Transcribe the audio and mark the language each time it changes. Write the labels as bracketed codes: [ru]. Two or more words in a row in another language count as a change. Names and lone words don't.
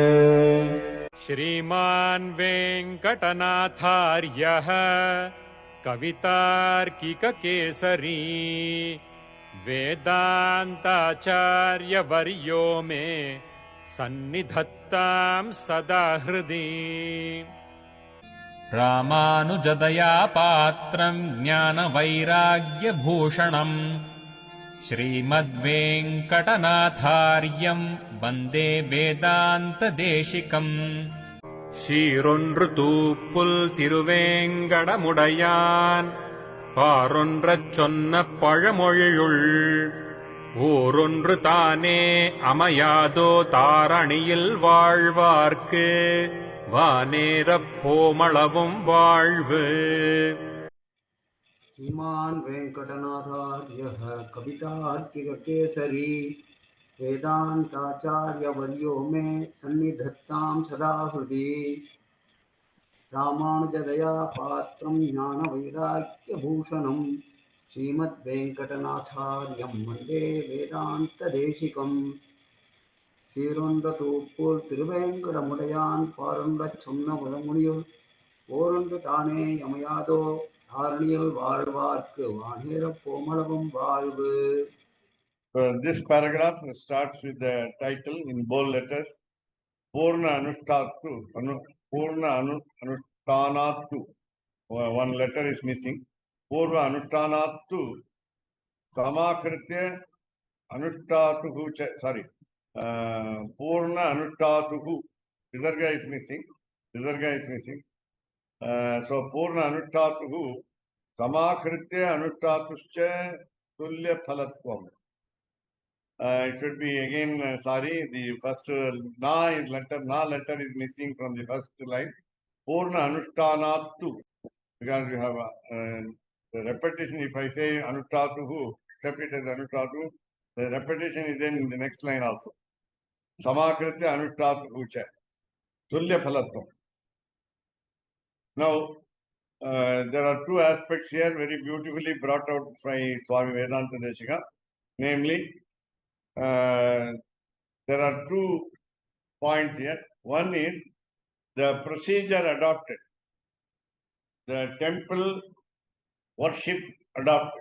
[sa] श्रीमान् वेङ्कटनाथार्यः कवितार्किककेसरी वेदान्ताचार्यवर्यो मे सन्निधत्तां सदा हृदि। रामानुजदया पात्रम् ज्ञानवैराग्यभूषणम् श्रीमद्वेङ्कटनाथार्यम् वन्दे वेदान्तदेशिकम्। [ta] சீரொன்று தூப்புல் திருவேங்கடமுடையான் பாரொன்றச் சொன்ன பழமொழியுள் ஊரொன்று தானே அமையாதோ தாரணியில் வாழ்வார்க்கு வானேரப் போமளவும் வாழ்வு. [sa] श्रीमान् वेङ्कटनाथार्यः कवितार्किककेसरी वेदान्ताचार्यवर्यो मे सन्निधत्तां सदा हृदि। रामानुजदया पात्रं ज्ञानवैराग्यभूषणं श्रीमद्वेङ्कटनाथार्यं वन्दे वेदान्तदेशिकम्। [ta] சீரொன்ற திருவேங்கடமுடையான் பாரொன்றச் சொன்ன பழமொழியுள் ஓரொன்று தானே அமையாதோ தாரணியில் வாழ்வார்க்கு வானேரப் போமளவும் வாழ்வு. [en] This paragraph starts with the title in bold letters, [sa] पूर्ण अनुष्ठातु. पूर्ण अनुष्ठानतु. [en] One letter is missing. [sa] पूर्व अनुष्ठानतु. समाकृत्य अनुष्ठातुः. Sorry. पूर्ण अनुष्ठातुः. Visarga is missing. So पूर्ण अनुष्ठातुः. समाकृत्य अनुष्ठातुश्च तुल्य फलत्वम्. [en] It should be again, the first na letter is missing from the first line. [sa] पूर्ण अनुष्ठानतु. [en] Because we have the repetition. If I say Anushtatuhu, accept it as Anushtatu, the repetition is then in the next line also. [sa] समाकृत्य अनुष्ठातुः च. तुल्य फलत्वम्. [en] Now, there are two aspects here very beautifully brought out by Swami Vedanta Deshika. Namely, there are 2 points here. One is the procedure adopted, the temple worship adopted.